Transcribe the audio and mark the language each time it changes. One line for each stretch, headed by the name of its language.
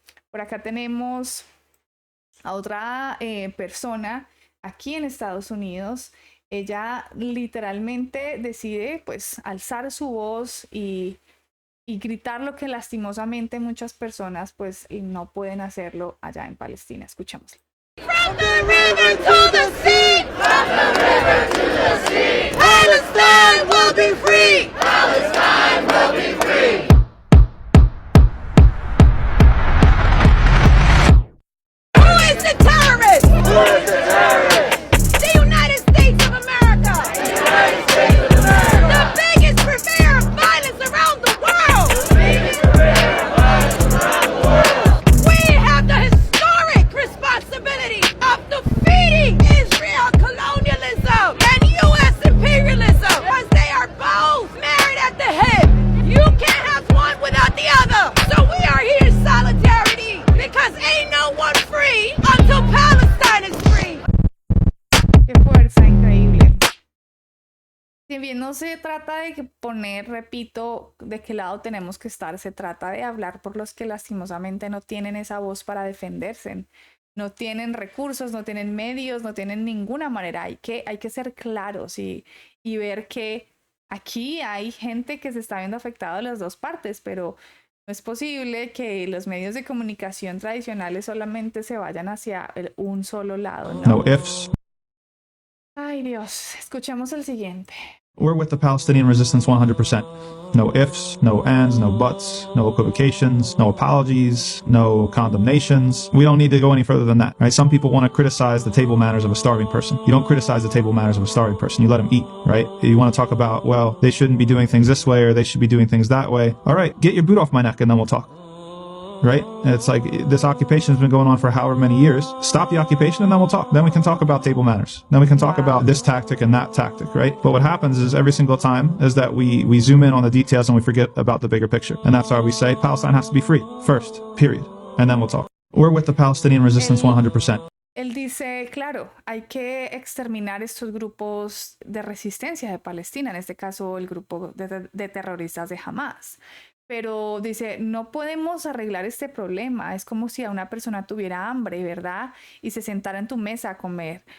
Spanish: Por acá tenemos a otra persona aquí en Estados Unidos. Ella literalmente decide pues alzar su voz y gritar lo que lastimosamente muchas personas pues no pueden hacerlo allá en Palestina. Escuchémoslo.
English: From the river to the sea, from the river to the sea, Palestine will be free, Palestine will be free. Who is the terrorist? Who is the terrorist? The United States of America. The United States of America. The biggest purveyor of violence around the world. The biggest purveyor of violence around the world. We have the historic responsibility of defeating Israel colonialism and U.S. imperialism, because they are both married at the hip. You can't have one without the other. So we are here in solidarity, because ain't no one free until Palestine is free.
Spanish: Qué fuerza, increíble. Si bien no se trata de poner, repito, de qué lado tenemos que estar, se trata de hablar por los que lastimosamente no tienen esa voz para defenderse. No tienen recursos, no tienen medios, no tienen ninguna manera. Hay que ser claros y ver que aquí hay gente que se está viendo afectada de las dos partes, pero No es posible que los medios de comunicación tradicionales solamente se vayan hacia un solo lado, ¿no?
English: No ifs.
Spanish: Ay, Dios, escuchemos el siguiente.
English: We're with the Palestinian resistance 100%. No ifs, no ands, no buts, no equivocations, no apologies, no condemnations. We don't need to go any further than that, right? Some people want to criticize the table manners of a starving person. You don't criticize the table manners of a starving person. You let them eat, right? You want to talk about, well, they shouldn't be doing things this way or they should be doing things that way. All right, get your boot off my neck and then we'll talk. Right? It's like this occupation has been going on for however many years. Stop the occupation and then we'll talk. Then we can talk about table manners. Then we can talk about this tactic and that tactic, right? But what happens is every single time is that we zoom in on the details and we forget about the bigger picture. And that's why we say Palestine has to be free first, period. And then we'll talk. We're with the Palestinian resistance 100%.
Spanish: Él dice, claro, hay que exterminar estos grupos de resistencia de Palestina, en este caso el grupo de terroristas de Hamas. Pero dice, no podemos arreglar este problema. Es como si a una persona tuviera hambre, ¿verdad? Y se sentara en tu mesa a comer.